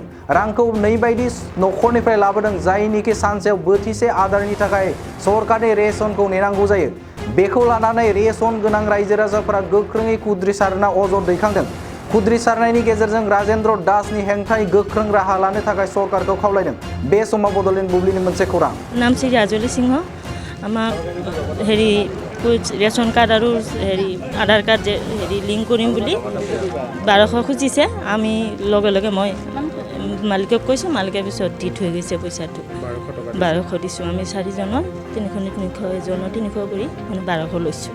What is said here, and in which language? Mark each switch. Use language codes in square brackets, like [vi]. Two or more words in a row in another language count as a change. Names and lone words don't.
[brx] रांखौ नैबायदि नखरनिफ्राय लाबोदों जायनिखि सानसेयाव बोथिसे आदारनि थाखाय सरकारनि रेशनखौ नेनांगौ जायो। बेखौ लानानै रेशन गोनां रायजो राजाफोरा गोख्रोङै खुद्रिसारना अजद दैखांदों। खुद्रिसारनायनि गेजेरजों राजेन्द्र दासनि हेंथायै गोख्रों राहा लानो थाखाय सरकारखौ खावलायदों। बे समाव बड'लेण्ड बुब्लिनि मोनसे खौरां। [as] नाम श्री राजुली सिंह আমাক ৰেচন কাৰ্ড আৰু আধাৰ কাৰ্ড লিংক কৰিম বুলি 1200 খুজিছে। আমি লগে লগে মই মালিকক কৈছোঁ, মালিকে পিছত দি থৈ গৈছে পইচাটো। 1200 দিছোঁ। আমি 4জনৰ 300 এজনৰ 300 কৰি মানে 1200 লৈছোঁ।